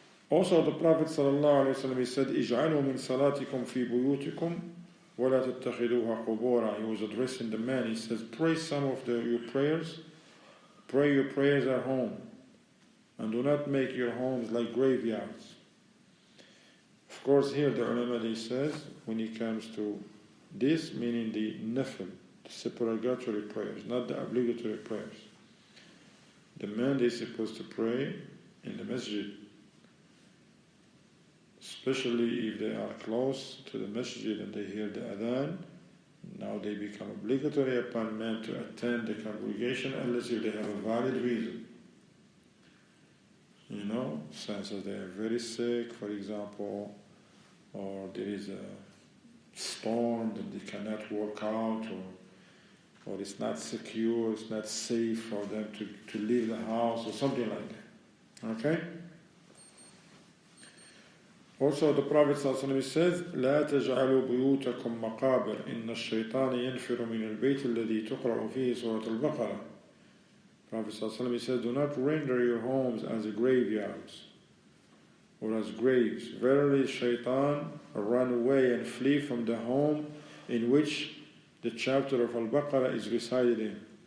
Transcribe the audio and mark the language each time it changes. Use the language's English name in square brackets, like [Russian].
[English] Also, the Prophet ﷺ, he said, [Arabic] اجعلوا من صلاتكم في بيوتكم ولا تتخذوها قبورا. [English] He was addressing the man. He says, pray some of your prayers. Pray your prayers at home. And do not make your homes like graveyards. Of course, here the ulama, he says, when it comes to this, meaning the nafil, the supererogatory prayers, not the obligatory prayers. The man is supposed to pray in the masjid, especially if they are close to the masjid and they hear the adhan. Now they become obligatory upon men to attend the congregation unless if they have a valid reason. You know, since they are very sick, for example, or there is a storm that they cannot work out, or it's not secure, it's not safe for them to leave the house, or something like that. Okay? Also, the Prophet ﷺ says, [Arabic] لا تجعلوا بيوتكم مقابر إن الشيطان ينفر من البيت الذي تقرأ فيه سورة البقرة. [English] Prophet ﷺ says, do not render your homes as graveyards or as graves. Verily, shaitan run away and flee from the home in which the chapter of Al-Baqarah is recited in.